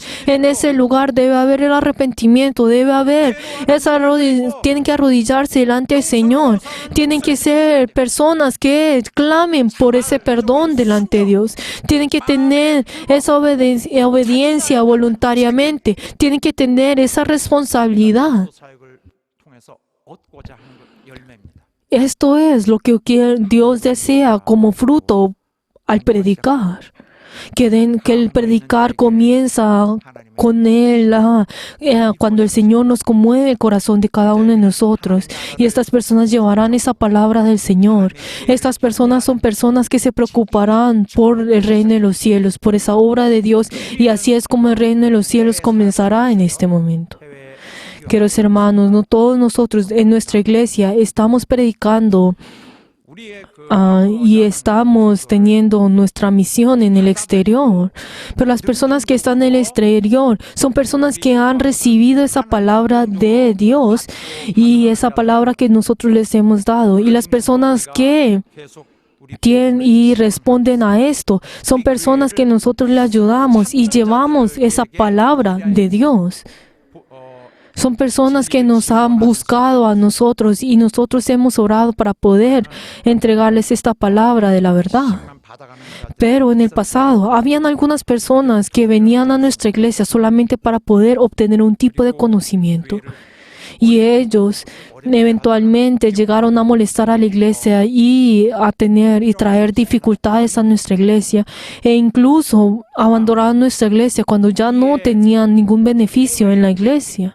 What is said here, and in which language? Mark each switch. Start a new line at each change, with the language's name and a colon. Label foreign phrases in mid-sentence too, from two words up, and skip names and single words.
Spanish: En ese lugar debe haber el arrepentimiento, tienen que arrodillarse delante del Señor. Tienen que ser personas que clamen por ese perdón delante de Dios. Tienen que tener esa obediencia voluntariamente. Tienen que tener esa responsabilidad.
Korean: 사역을 통해서 얻고자 하는 것 열매입니다.
Spanish: Esto es lo que Dios desea como fruto al predicar. Que el predicar comienza con Él, cuando el Señor nos conmueve el corazón de cada uno de nosotros. Y estas personas llevarán esa palabra del Señor. Estas personas son personas que se preocuparán por el reino de los cielos, por esa obra de Dios. Y así es como el reino de los cielos comenzará en este momento. Queridos hermanos, no todos nosotros en nuestra iglesia estamos predicando
Korean: 우리의 그
Spanish: y estamos teniendo nuestra misión en el exterior. Pero las personas que están en el exterior son personas que han recibido esa palabra de Dios y esa palabra que nosotros les hemos dado. Y las personas que
Korean: 계속 우리
Spanish: tienen y responden a esto son personas que nosotros le ayudamos y llevamos esa palabra de Dios. Son personas que nos han buscado a nosotros y nosotros hemos orado para poder entregarles esta palabra de la verdad.
Korean: 만 받아가는 것
Spanish: Pero en el pasado, habían algunas personas que venían a nuestra iglesia solamente para poder obtener un tipo de conocimiento. Y ellos eventualmente llegaron a molestar a la iglesia y a tener y traer dificultades a nuestra iglesia e incluso abandonaron nuestra iglesia cuando ya no tenían ningún beneficio en la iglesia.